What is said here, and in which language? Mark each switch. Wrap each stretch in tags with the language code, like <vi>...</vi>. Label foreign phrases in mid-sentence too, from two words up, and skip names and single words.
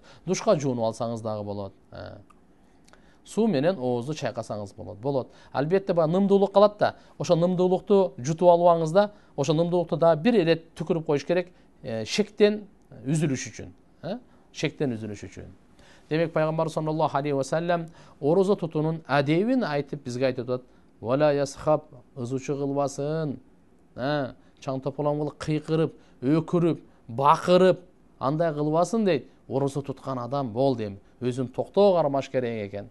<ky>Душка жуунуп алсаңыз дагы болот. Суу менен оозду чайкасаңыз болот. Албетте баягы нымдуулук калат да, ошо нымдуулукту жутуп албаңызда, ошо нымдуулукту дагы бир эле түкүрүп коюш керек, шектен үзүлүш үчүн. Шектен үзүлүш үчүн. Демек пайгамбар</ky> <ar>صلى الله عليه وسلم</ar> <ky>орозо тутуунун адебин айтып бизге айтып атат:</ky> <ar>"ولا يصخب",</ar> <ky>ызучу кылбасын. Чаң тополом кылып кыйкырып, өкүрүп, бакырып, андай кылбасын дейт. Орозо туткан адам бол дейм. Өзүн токтоо кармаш керек экен.</ky>